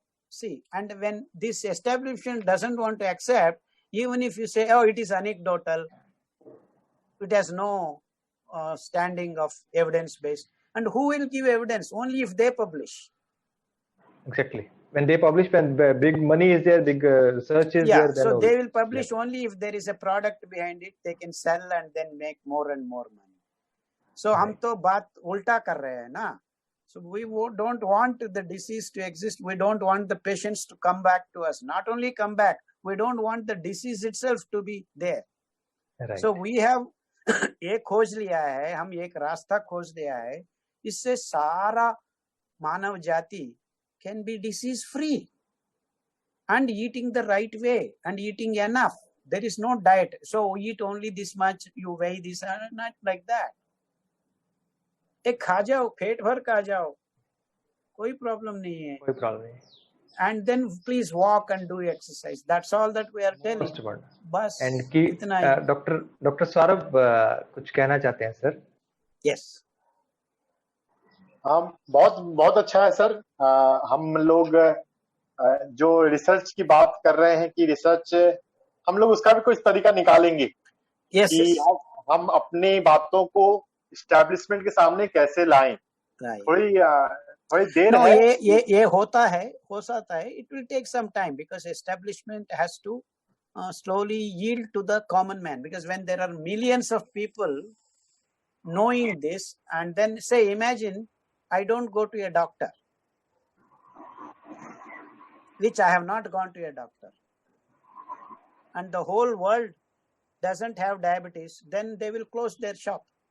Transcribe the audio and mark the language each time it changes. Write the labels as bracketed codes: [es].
[en] See, and when this establishment doesn't want to accept, even if you say, oh, it is anecdotal, it has no standing of evidence-based. And who will give evidence? Only if they publish. Exactly. When they publish, when big money is there, big research is there. So they will publish only if there is a product behind it. They can sell and then make more and more money. [hi] So हम तो बात उल्टा कर रहे हैं ना. [en] So we don't want the disease to exist. We don't want the patients to come back to us. Not only come back, we don't want the disease itself to be there. Right. So we have [hi] एक खोज लिया है, हम एक रास्ता खोज लिया है, इससे सारा मानव जाति [en] can be disease free and eating the right way and eating enough. There is no diet. So eat only this much, you weigh this, not like that. [hi] एक खा जाओ, पेट भर खा जाओ, कोई प्रॉब्लम नहीं है, कोई प्रॉब्लम नहीं. [en] And then please walk and do exercise. That's all that we are telling. [hi] बस इतना ही. डॉक्टर सौरभ कुछ कहना चाहते हैं सर? [en] Yes. [hi] बहुत अच्छा है सर. हम लोग जो रिसर्च की बात कर रहे हैं कि रिसर्च हम लोग उसका भी कुछ तरीका निकालेंगे. [en] yes, [hi] कि [en] yes. [hi] हम अपनी बातों को एस्टैब्लिशमेंट के सामने कैसे लाएं. थोड़ी देर है. ये होता है, हो सकता है. [en] It will take some time because establishment has to slowly yield to the common man, because when there are millions of people knowing this, and then say, imagine I don't go to a doctor, which I have not gone to a doctor, and the whole world doesn't have diabetes, then they will close their shop.